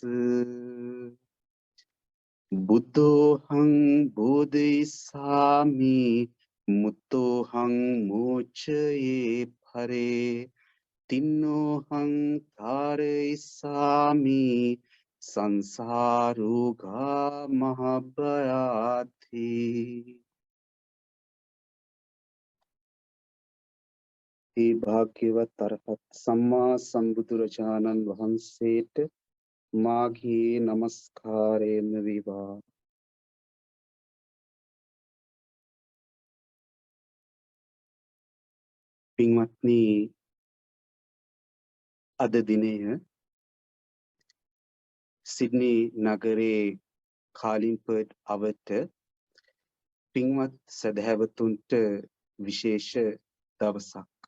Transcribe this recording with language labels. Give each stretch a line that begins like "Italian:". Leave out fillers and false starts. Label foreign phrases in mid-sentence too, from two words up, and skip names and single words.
Pali: බුද්ධෝහං බෝධිසාමි මුත්තෝහං මෝචයේ පරේ තින්නෝහං තාරයිසාමි සංසාරුගා මහබයාති
Sinhala: ඒ භාග්‍යවත් අරහත් සම්මා සම්බුදුරජාණන් වහන්සේට මාගේ නමස්කාරයම වේවා. පින්වත්නි, අද දිනය සිඩ්නි නගරේ කාලින්පර්ඩ් අවට පින්වත් සදහැවතුන්ට විශේෂ දවසක්.